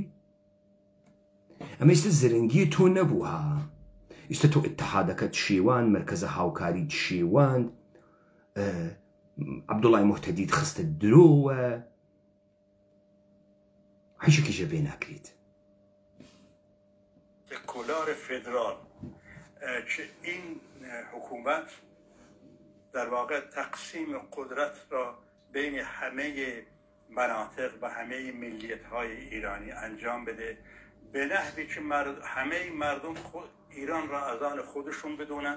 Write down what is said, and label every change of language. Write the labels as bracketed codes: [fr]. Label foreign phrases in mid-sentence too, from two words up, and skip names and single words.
[sdh] ئەمە ئێستا زرنگی تۆ نەبووها، ئێستا تۆ ئیتحادەکەت شێوان، مەرکەزە هاوکاریت شێوان، عەبدوڵڵای موحتەدیت خستە درۆوە، هیچێکیشە بێ ناکرێت. [fa] سکولار فدرال این حکومت در واقع تقسیم قدرت را بین همه مناطق و همه ملیت‌های ایرانی انجام بده به نحوی که همه مردم ایران را از آن خودشون بدونند.